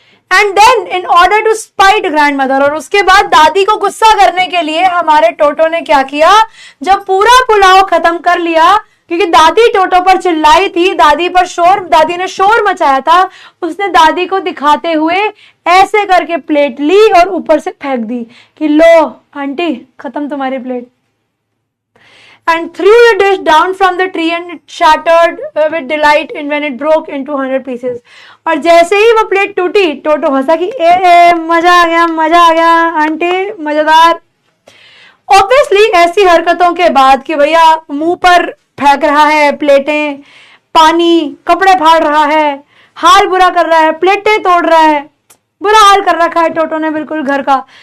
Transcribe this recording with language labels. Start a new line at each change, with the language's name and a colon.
English: and then in order to spite grandmother,
Hindi: और उसके बाद दादी को गुस्सा करने के लिए हमारे टोटो ने क्या किया, जब पूरा पुलाव खत्म कर लिया, क्योंकि दादी टोटो पर चिल्लाई थी, दादी ने शोर मचाया था, उसने दादी को दिखाते हुए ऐसे करके प्लेट ली और ऊपर से फेंक दी कि लो आंटी खत्म तुम्हारी plate.
English: And threw the dish down from the tree and it shattered with delight when it broke into 100 pieces.
Hindi: और जैसे ही वो प्लेट टूटी, टोटो हंसा कि ए मजा आ गया आंटी, मजेदार। ऑब्वियसली ऐसी हरकतों के बाद कि भैया मुंह पर फेंक रहा है प्लेटें, पानी, कपड़े फाड़ रहा है, हाल बुरा कर रहा है, प्लेटें तोड़ रहा है, बुरा हाल कर रखा है टोटो ने बिल्कुल घर का।